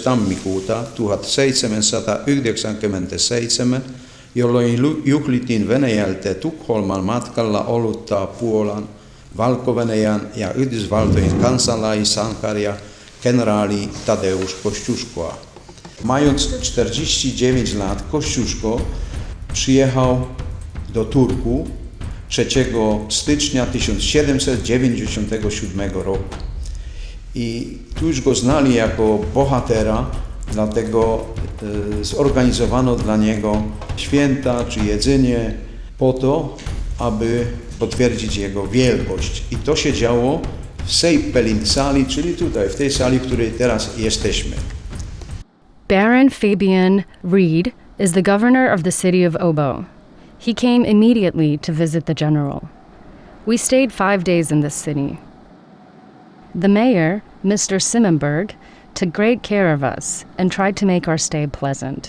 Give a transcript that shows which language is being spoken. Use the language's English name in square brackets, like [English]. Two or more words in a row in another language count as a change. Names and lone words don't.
[Finnish] tammikuuta 1797, jolloin juhlittiin Venäjältä Tukholman matkalla ollutta Puolan, Valko-Venäjän ja Yhdysvaltojen kansalaissankaria generaali Tadeusz Kościuszkoa. [Polish] Mając 49 lat, Kościuszko przyjechał do Turku 3 stycznia 1797 roku. I tu już go znali jako bohatera, dlatego zorganizowano dla niego święta czy jedzenie po to, aby potwierdzić jego wielkość. I to się działo w Sejpelin sali, czyli tutaj, w tej sali, w której teraz jesteśmy. [English] Baron Fabian Reed is the governor of the city of Obo. He came immediately to visit the general. We stayed 5 days in this city. The mayor, Mr. Simmenberg, took great care of us and tried to make our stay pleasant.